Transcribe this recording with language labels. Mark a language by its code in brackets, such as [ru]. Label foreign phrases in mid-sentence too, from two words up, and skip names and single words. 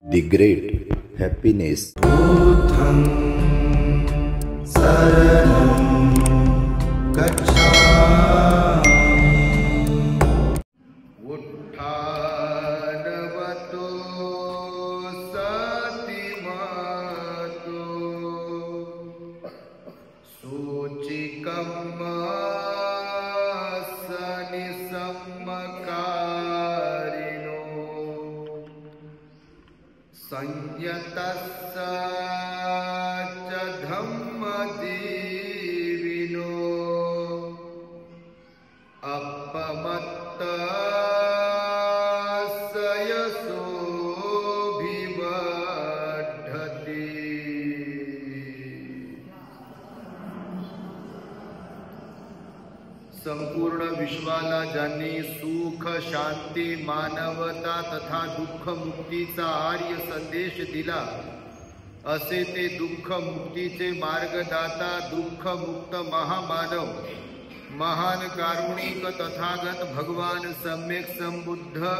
[en] The great happiness. [pi] बुद्धं शरणं गच्छामि। उत्थानवतो सतिमतो सूचिकं सनिसम्मकारिणो संयतस्स च धम्मदीविनो अपमत्तस्य यशोभिवर्धते। [mr] संपूर्ण विश्वाला ज्यांनी सुख शांती मानवता तथा दुःख मुक्तीचा आर्य संदेश दिला, असे ते दुःख मुक्तीचे मार्गदाता दुःख मुक्त महामानव महान कारुणिक तथागत भगवान सम्यक संबुद्ध